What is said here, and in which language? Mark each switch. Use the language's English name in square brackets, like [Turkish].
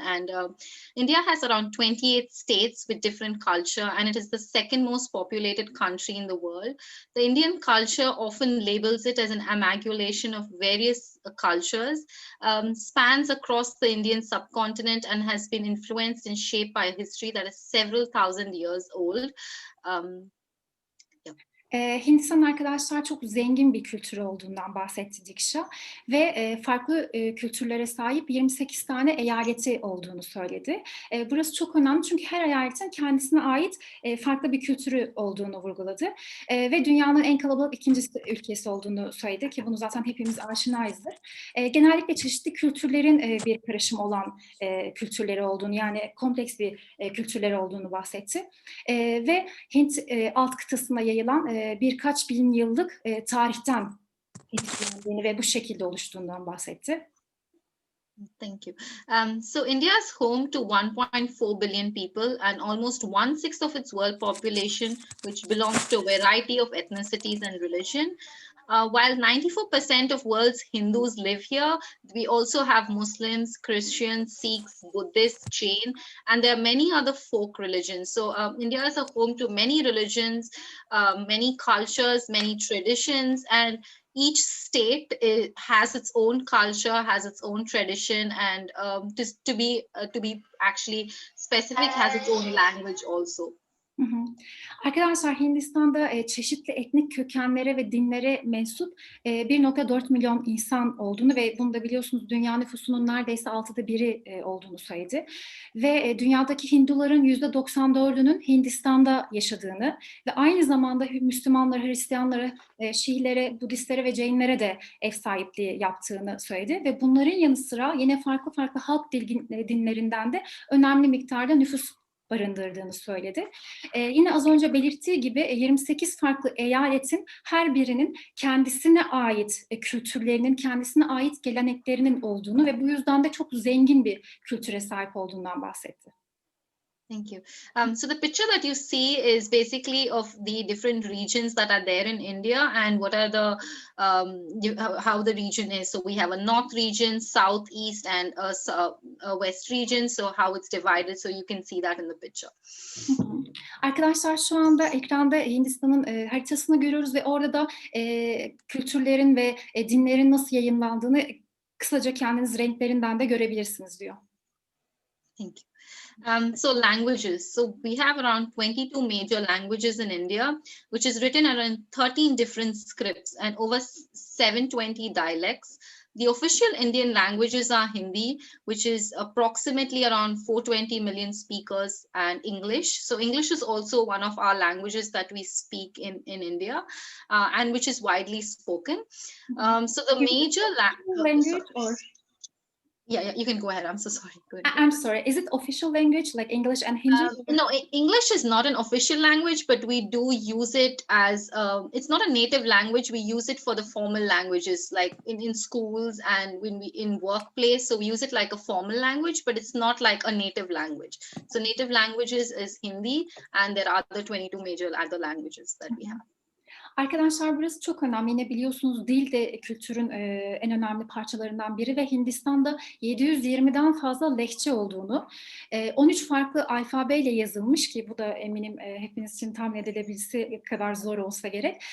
[English] And India has around 28 states with different culture, and it is the second most populated country in the world. The Indian culture often labels it as an amalgamation of various cultures, spans across the Indian subcontinent, and has been influenced and shaped by a history that is several thousand years old. [Turkish] Hindistan arkadaşlar çok zengin bir kültür olduğundan bahsetti Deeksha ve farklı kültürlere sahip 28 tane eyaleti olduğunu söyledi. Burası çok önemli çünkü her eyaletin kendisine ait farklı bir kültürü olduğunu vurguladı ve dünyanın en kalabalık ikinci ülkesi olduğunu söyledi ki bunu zaten hepimiz aşinayızdır. Genellikle çeşitli kültürlerin bir karışım olan kültürleri olduğunu, yani kompleks bir kültürleri olduğunu bahsetti ve Hint alt kıtasına yayılan birkaç bin yıllık tarihten etkilendiğini ve bu şekilde oluştuğundan bahsetti. [English] Thank you. So India is home to 1.4 billion people and almost 1/6 of its world population, which belongs to a variety of ethnicities and religion. While 94% of world's Hindus live here, we also have Muslims, Christians, Sikhs, Buddhists, Jain, and there are many other folk religions. So India is a home to many religions, many cultures, many traditions, and each state has its own culture, has its own tradition, and to be actually specific, has its own language also. [Turkish] Arkadaşlar Hindistan'da çeşitli etnik kökenlere ve dinlere mensup 1.4 milyon insan olduğunu ve bunu da biliyorsunuz dünya nüfusunun neredeyse 6'da biri olduğunu söyledi. Ve dünyadaki Hinduların %94'ünün Hindistan'da yaşadığını ve aynı zamanda Müslümanlara, Hristiyanlara, Şiilere, Budistlere ve Jainlere de ev sahipliği yaptığını söyledi. Ve bunların yanı sıra yine farklı halk dinlerinden de önemli miktarda nüfus barındırdığını söyledi. Yine az önce belirttiği gibi 28 farklı eyaletin her birinin kendisine ait kültürlerinin, kendisine ait geleneklerinin olduğunu ve bu yüzden de çok zengin bir kültüre sahip olduğundan bahsetti. [English] Thank you. So the picture that you see is basically of the different regions that are there in India and what are the how the region is. So we have a north region, south, east, and a west region. So how it's divided. So you can see that in the picture. [Turkish] Arkadaşlar şu anda ekranda Hindistan'ın haritasını görüyoruz ve orada da kültürlerin ve dinlerin nasıl yayınlandığını kısaca kendiniz renklerinden de görebilirsiniz diyor. [English] Thank you. So languages. So we have around 22 major languages in India, which is written around 13 different scripts and over 720 dialects. The official Indian languages are Hindi, which is approximately around 420 million speakers, and English. So English is also one of our languages that we speak in India, and which is widely spoken. So the major language or... Yeah, you can go ahead. I'm so sorry. Go ahead. I'm sorry. Is it official language like English and Hindi? No, English is not an official language, but we do use it as, it's not a native language. We use it for the formal languages, like in schools and when we in workplace. So we use it like a formal language, but it's not like a native language. So native languages is Hindi, and there are other 22 major other languages that we have. [Turkish] Arkadaşlar burası çok önemli. Yine biliyorsunuz dil de kültürün en önemli parçalarından biri ve Hindistan'da 720'den fazla lehçe olduğunu, 13 farklı alfabeyle yazılmış ki bu da eminim hepiniz için tahmin edilebilse kadar zor olsa gerek.